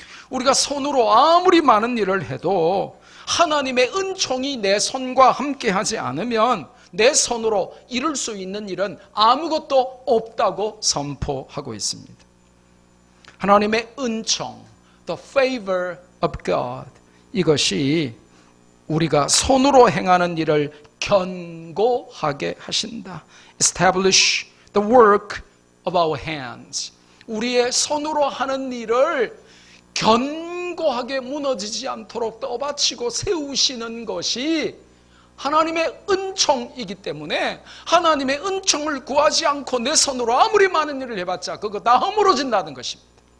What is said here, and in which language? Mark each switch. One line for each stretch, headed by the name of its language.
Korean: 우리가 손으로 아무리 많은 일을 해도 하나님의 은총이 내 손과 함께 하지 않으면 내 손으로 이룰 수 있는 일은 아무것도 없다고 선포하고 있습니다. 하나님의 은총, the favor of God, 이것이 우리가 손으로 행하는 일을 견고하게 하신다.
English: Establish the work of our hands.
Korean: 우리의 손으로 하는 일을 견고하게 무너지지 않도록 떠받치고 세우시는 것이 하나님의 은총이기 때문에 하나님의 은총을 구하지 않고 내 손으로 아무리 많은 일을 해봤자 그거 다 허물어진다는 것입니다.